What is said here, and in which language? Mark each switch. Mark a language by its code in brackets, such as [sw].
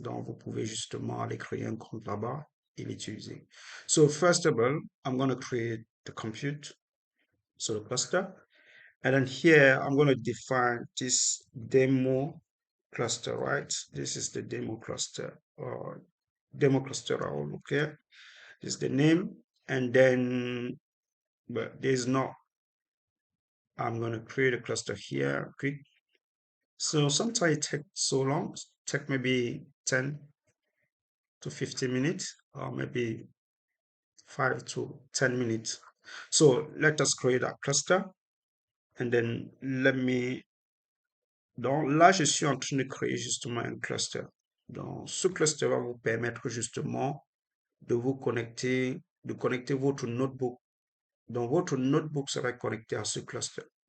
[fr] Donc vous pouvez justement aller créer un compte là-bas et l'utiliser. [en] So first of all, I'm going to create the compute, so the cluster. And then here, I'm going to define this demo cluster, right? This is the demo cluster or demo cluster, okay? This is the name. And then, but there's no, I'm going to create a cluster here, quick. So sometimes it takes so long, take maybe 10 to 15 minutes, or maybe 5 to 10 minutes. So let us create a cluster. And then let me [fr] Donc là, je suis en train de créer justement un cluster. Donc ce cluster va vous permettre justement de vous connecter, de connecter votre notebook. Donc votre notebook sera connecté à ce cluster.